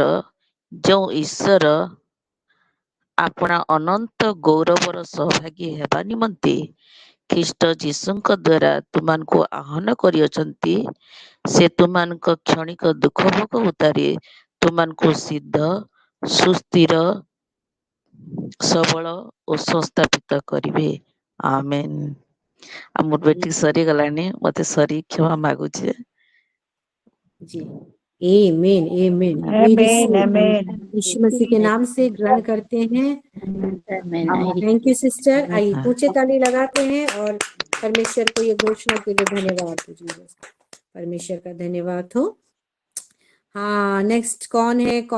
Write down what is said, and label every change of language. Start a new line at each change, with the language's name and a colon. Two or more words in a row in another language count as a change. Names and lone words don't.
Odia: ଯେଉଁ ଈଶ୍ୱର ଆପଣା ଅନନ୍ତ ଗୌରବର ସହଭାଗୀ ହେବା ନିମନ୍ତେ ଖ୍ରୀଷ୍ଟ ଯୀଶୁଙ୍କ ଦ୍ୱାରା ତୁମମାନଙ୍କୁ ଆହ୍ୱାନ କରିଅଛନ୍ତି, ସେ ତୁମମାନଙ୍କ କ୍ଷଣିକ ଦୁଃଖ ଭୋଗ ଉତ୍ତାରେ ତୁମମାନଙ୍କୁ ସିଦ୍ଧ, ସୁସ୍ଥିର, ସବଳ ଓ ସଂସ୍ଥାପିତ କରିବେ। ଆମେନ୍। ଆଉ ମୋର ବେଟିକ ସରିଗଲାଣି, ମତେ ସରି କ୍ଷମା ମାଗୁଛି।
Hindi: जी आमीन आमीन। यीशु मसीह के नाम से ग्रहण करते हैं।
English: thank you sister.
Hindi: आइए ऊंचे ताली लगाते हैं और परमेश्वर को ये घोषणा के लिए धन्यवाद दीजिए। परमेश्वर का धन्यवाद हो। हाँ, नेक्स्ट कौन है?